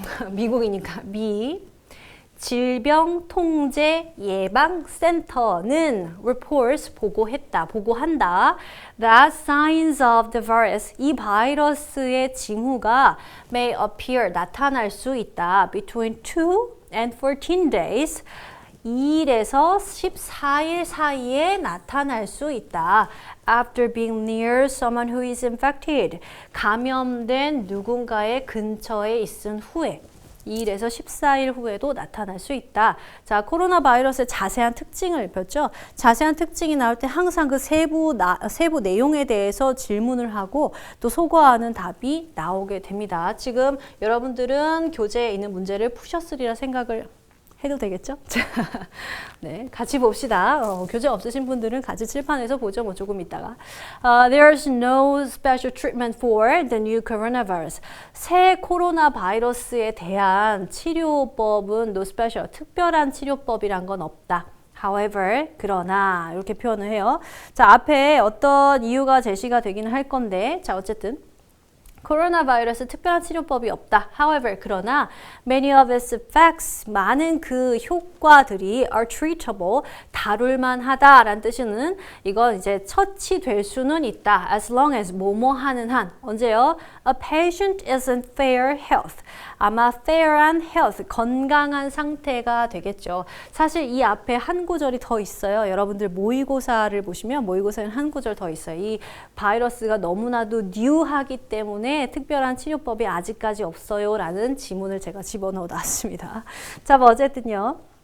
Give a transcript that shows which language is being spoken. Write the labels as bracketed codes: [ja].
[ko] 미국이니까 질병통제예방센터는 reports 보고한다. [en] That signs of the virus, [ko] 이 바이러스의 징후가 [en] may appear, [ko] 나타날 수 있다. [en] Between 2 and 14 days. [ko] 2일에서 14일 사이에 나타날 수 있다. [en] After being near someone who is infected. [ko] 감염된 누군가의 근처에 있은 후에. 2일에서 14일 후에도 나타날 수 있다. 자, 코로나 바이러스의 자세한 특징을 봤죠. 자세한 특징이 나올 때 항상 그 세부 내용에 대해서 질문을 하고 또 소거하는 답이 나오게 됩니다. 지금 여러분들은 교재에 있는 문제를 푸셨으리라 생각을 해도 되겠죠? 네, 같이 봅시다. 교재 없으신 분들은 같이 칠판에서 보죠. 뭐 조금 있다가. [en] There's no special treatment for the new coronavirus. [ko] 새 코로나 바이러스에 대한 치료법은 no special, 특별한 치료법이란 건 없다. However, 그러나 이렇게 표현을 해요. 자, 앞에 어떤 이유가 제시가 되기는 할 건데, 자, 어쨌든 코로나 바이러스 특별한 치료법이 없다. However, 그러나 [en] many of its effects, [ko] 많은 그 효과들이 [en] are treatable, [ko] 다룰만 하다라는 뜻은 이건 이제 처치될 수는 있다. [en] As long as [ko] 뭐뭐 하는 한. 언제요? [en] A patient is in fair health. [ko] 아마 fair한 health, 건강한 상태가 되겠죠. 사실 이 앞에 한 구절이 더 있어요. 여러분들 모의고사를 보시면 모의고사에는 한 구절 더 있어요. 이 바이러스가 너무나도 뉴하기 때문에 특별한 치료법이 아직까지 없어요 라는 지문을 제가 집어넣어 놨습니다. 자, 뭐 어쨌든요.